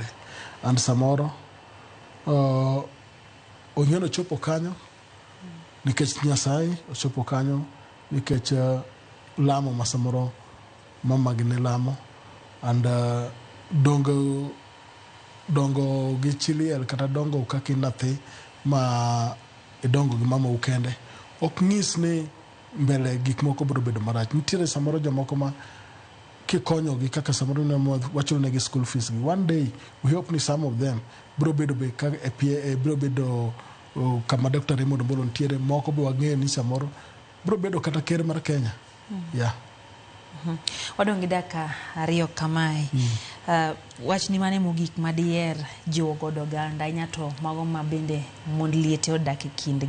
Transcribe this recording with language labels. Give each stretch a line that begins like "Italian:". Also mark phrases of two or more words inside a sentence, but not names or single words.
Luo (Kenya and Tanzania): And samoro ong'eno chopo kanyo nikech Nyasaye, ochopo kanyo nikech lamo ma samoro mamagi ne lamo, and dongo gi chiliel kata dongo kaka nathi ma idongo gi mama ukende ok ng'is ni mbele gik moko biro bedo marach. Nitiere samoro jomoko ma kikonyogi kaka samoro wachulo negi
English: school fees
Luo (Kenya and Tanzania): gi,
English: one day we hope ni some of them
Luo (Kenya and Tanzania): biro bedo biro bedo kama
English: Dr.
Luo (Kenya and Tanzania): Raymond Omolo nitiere, moko be wang'eyo ni samoro biro bedo kata ker mar Kenya. Yeah. Wadong' gi dakika 2 kamae. Wachni mane mogik madiher jiwo godo oganda ahinya to mago ma bende mond liete odak e kindgi.